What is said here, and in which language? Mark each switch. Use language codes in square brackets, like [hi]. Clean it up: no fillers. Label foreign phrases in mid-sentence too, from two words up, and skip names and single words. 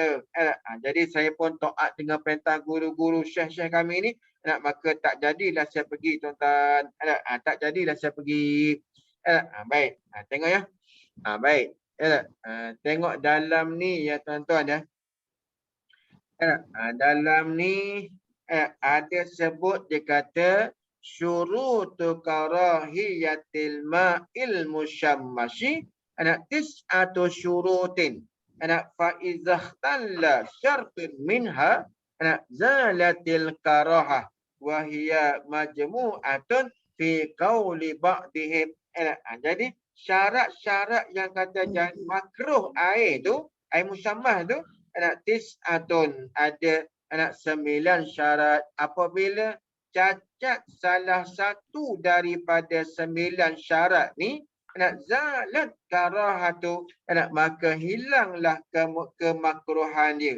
[ms] Jadi saya pun taat dengan perintah guru-guru syekh-syekh kami ni, maka tak jadilah saya pergi, tuan-tuan. Tak jadilah saya pergi. Baik, tengok ya. Baik. Tengok dalam ni ya, tuan-tuan ya. Dalam ni ada sebut, dia kata [ar] شروط كراهية الماء المشمس تسعة شروط فإذا اختل شرط منها زالت الكراهة. وهي مجموعة في قول بعضهم. [ms] Jadi syarat-syarat yang kata makruh air tu, air musammah tu, tis'atun, ada 9 syarat. Apabila cacat salah satu daripada 9 syarat ni, [ar] زالت كراهته, [ms] maka hilanglah kemakruhan dia.